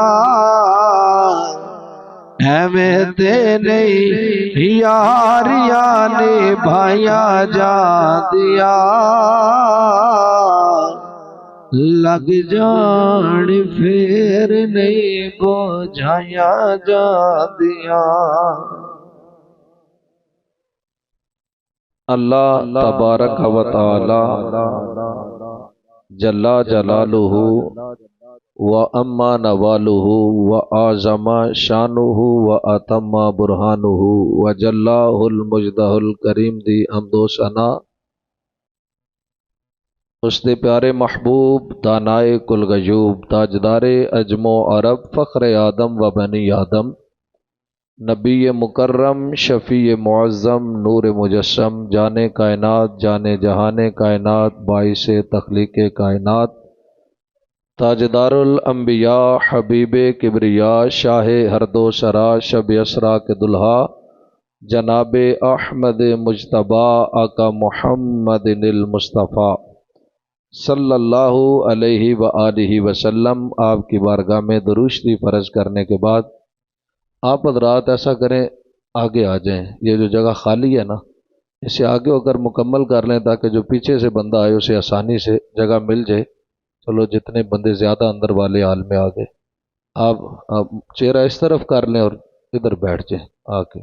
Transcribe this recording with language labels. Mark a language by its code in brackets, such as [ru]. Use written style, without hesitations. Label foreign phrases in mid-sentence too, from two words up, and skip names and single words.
[pa] ایویں تیری یاریاں نبھائیاں جاندیاں لگ جان فیر نہیں بجھائیاں جاندیاں. [ar] اللہ تبارک وتعالی جل جلاله وعم نواله وأعظم شأنه وأتم برهانه وجل مجده الكريم [pa] دی حمد و ثنا [ur] اس دے پیارے محبوب دانائے کل غیوب تاجدارِ عجم و عرب فخرِ آدم و بنی آدم نبی مکرم شفیع معظم نور مجسم جانِ کائنات جانِ جہانِ کائنات باعثِ تخلیقِ کائنات تاجدار الانبیاء حبیبِ کبریا شاہِ ہر دو سرا شبِ اسریٰ کے دولہا جناب احمد مجتبیٰ آقا محمد المصطفیٰ [ar] صلی اللہ علیہ وعلی آلہ وسلم [ur] آپ کی بارگاہ میں درود شریف فرض کرنے کے بعد آپ حضرات ایسا کریں آگے آ جائیں. یہ جو جگہ خالی ہے نا اسے آگے ہو کر مکمل کر لیں تاکہ جو پیچھے سے بندہ آئے اسے آسانی سے جگہ مل جائے. چلو جتنے بندے زیادہ اندر والے ہال میں آ گئے آپ چہرہ اس طرف کر لیں اور ادھر بیٹھ جائیں آ کے.